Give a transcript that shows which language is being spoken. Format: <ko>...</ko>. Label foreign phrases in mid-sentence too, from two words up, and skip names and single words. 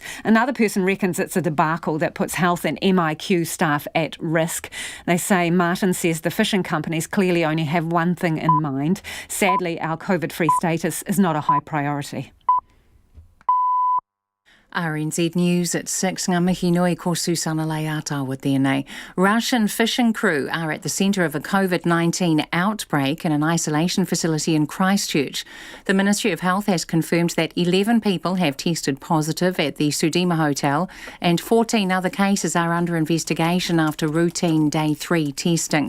<en>Another person reckons it's a debacle that puts health and MIQ staff at risk. They say Martin says the fishing companies clearly only have one thing in mind. Sadly, our COVID-free status is not a high priority. RNZ News at 6.</en> <mi>Ngā mihi nui ko Susana Leata with tēnei.</mi> <en>Russian fishing crew are at the centre of a COVID-19 outbreak in an isolation facility in Christchurch. The Ministry of Health has confirmed that 11 people have tested positive at the Sudima Hotel and 14 other cases are under investigation after routine day 3 testing.</en>